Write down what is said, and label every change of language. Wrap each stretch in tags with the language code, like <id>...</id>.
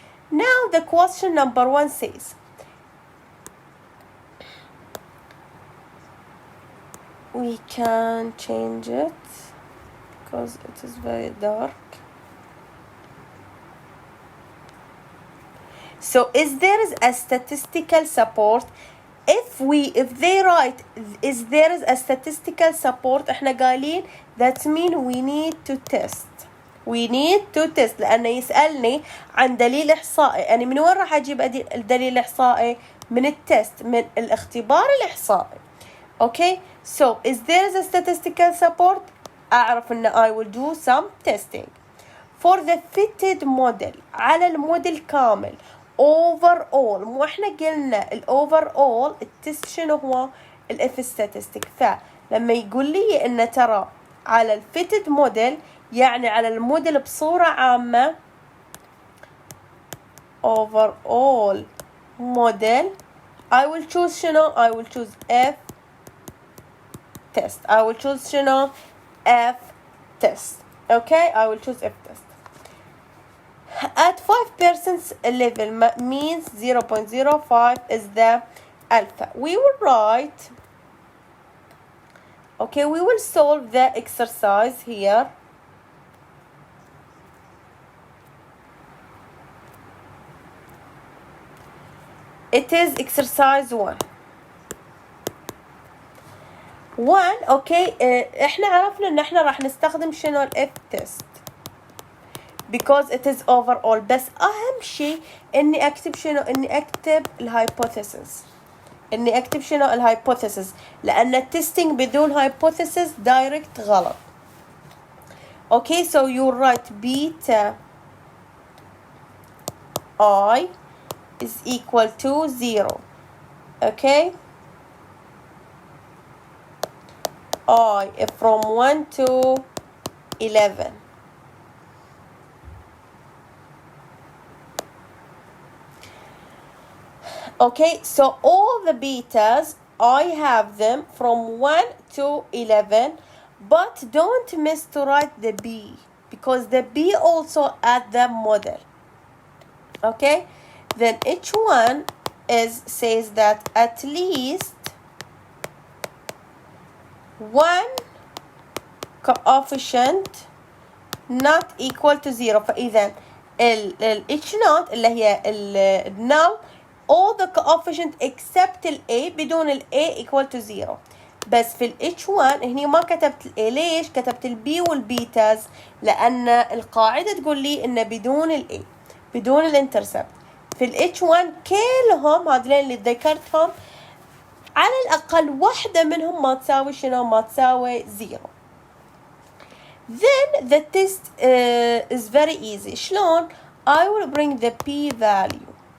<en>Now the question number 1 says, we can change it because it is very dark. So is there a statistical support? If they write is there is a statistical support,</en> <ar>احنا قايلين</ar> <en>that mean we need to test. We need to test</en> <ar>لأنه يسألني عن دليل إحصائي. يعني من وين راح أجيب الدليل الإحصائي؟ من التست, من الاختبار الإحصائي.</ar> <en>Okay, so is there a statistical support? أعرف إن I will do some testing for the fitted model</en> <ar>على الموديل كامل. overall, مو احنا قلنا overall التست شنو هو؟ الاف ستاتستيك. فلما يقول لي ان ترى على الفيتد موديل يعني على الموديل بصورة عامة</ar> <en>overall model I will choose</en> <ar>شنو؟</ar> <en>I will choose F test. I will choose شنو؟ F test. Okay, I will choose F test. At 5% level means 0.05 is the alpha. We will write, okay, we will solve the exercise here. It is exercise 1.</en> <ar>اوكي احنا عرفنا ان احنا راح نستخدم شنو الاف تيست</ar> <en>because it is overall.</en> <ar>بس اهم شيء اني اكتب شنو؟ اني اكتب الهايبوثيسز. اني اكتب شنو؟ الهايبوثيسز، لان التستنج بدون هايبوثيسز دايركت غلط.</ar> <en>Okay so you write beta I is equal to 0. Okay, I from 1 to 11. Okay, so all the betas I have them from 1 to 11, but don't miss to write the B because the B also at the model. Okay, then each one says that at least one coefficient not equal to 0. فإذا each not اللي هي null all the coefficient except A بدون A equal to 0.</en> <ar>بس في H1 هني ما كتبت A. ليش؟ كتبت B والبيتاز لأن القاعدة تقول لي إن بدون A بدون الانترسبت. في H1 كلهم هذولين اللي ذكرتهم على الأقل واحدة منهم ما تساوي شنو؟ ما تساوي 0.</ar> <en>Then the test is very easy. شلون؟ I will bring the P value.</en>